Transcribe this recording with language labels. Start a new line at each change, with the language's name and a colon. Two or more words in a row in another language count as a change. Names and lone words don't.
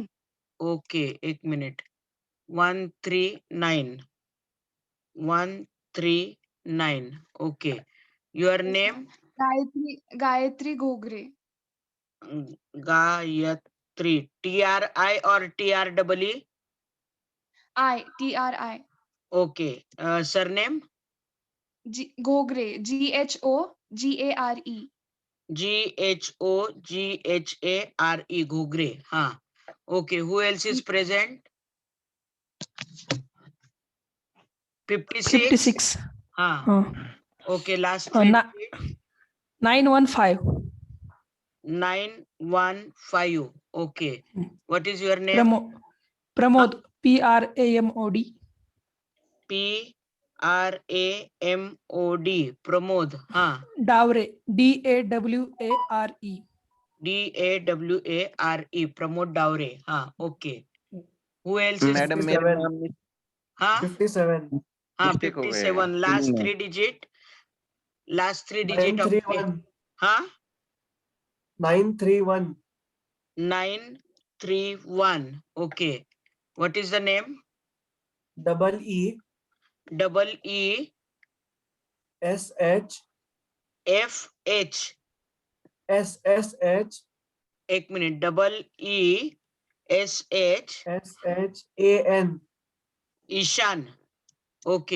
English: Okay, एक minute. 139. 139. Okay. Your name? Gayatri Gogre. Gayatri. TRI or TREE? TRI. Okay. Surname? Gogre. GHOGARE. GHOGHARE. Gogre.
Hindi: हाँ.
English: Okay. Who else is present? 56. 56. हाँ. Okay. Last three digits. 915. 915. Okay. What is your name? Pramod. PRAMOD. PRAMOD. Pramod.
Hindi: हाँ.
English: Davre. DAWARE. DAWARE. Pramod Davre.
Hindi: हाँ.
English: Okay. Who else is?
Hindi: मैडम मेरे नाम में हाँ. 57 हाँ. mistake हो गया है,
English: 57. Last
Hindi: spelling में।
English: three digit. Last three digit of. 931
Hindi: हाँ.
English: 931 931. Okay. What is the name? double E SH FH. SSH
Hindi: एक मिनट. ESH
English: SHAN. ईशान. Okay.